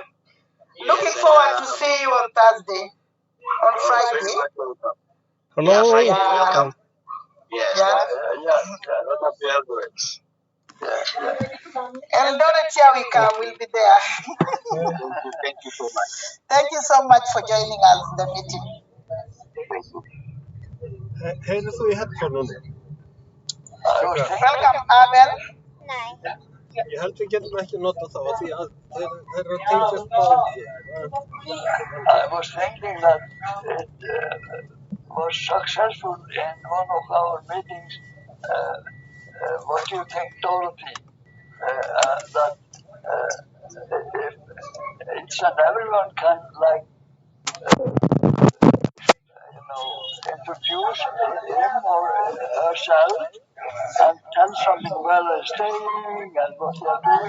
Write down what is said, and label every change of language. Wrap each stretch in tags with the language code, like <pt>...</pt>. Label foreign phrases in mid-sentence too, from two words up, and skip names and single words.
<en>Looking forward to see you on Thursday, on Friday. Hello. Yeah, Friday, Yeah. welcome. Yes. Yeah. Lot of welcomes. And Dorothea will be there. Thank you so much. Thank you so much for joining us in the meeting.</en> <is>Heyrðu þú í headphone-unum?</is> <en>Welcome, Abel.</en> <is>Nei. Ég held við getum ekki notað þá því að þeir eru að tengjast báðum.</is> <en>I was thinking that it was successful in one of our meetings. What do you think, Dorothy? That if each and everyone can, like, introduce him or herself and tell something where they're staying and what they're doing.</en>